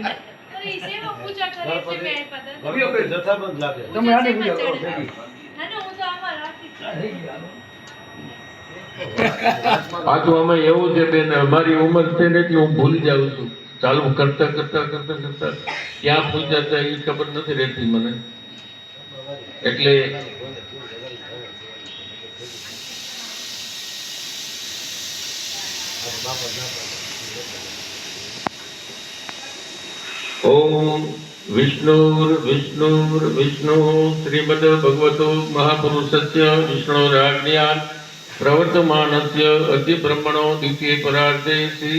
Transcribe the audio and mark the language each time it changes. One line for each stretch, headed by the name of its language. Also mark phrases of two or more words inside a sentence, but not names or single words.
Gujarati: તમે આને પૂજા કરો ભેગી પાછું આમાં એવું છે બેન અમારી ઉંમર છે ને એટલે હું ભૂલી જાઉં છું ચાલુ કરતા કરતા કરતા કરતા ક્યાં પૂજા થાય એ ખબર નથી રહેતી મને એટલે
Sanskrit: ओम विष्णुर विष्णुर विष्णु श्रीमद् भगवतो महापुरुषस्य विष्णुराज्ञया प्रवर्तमानस्य अति ब्रह्मणो द्वितीये परार्धे श्री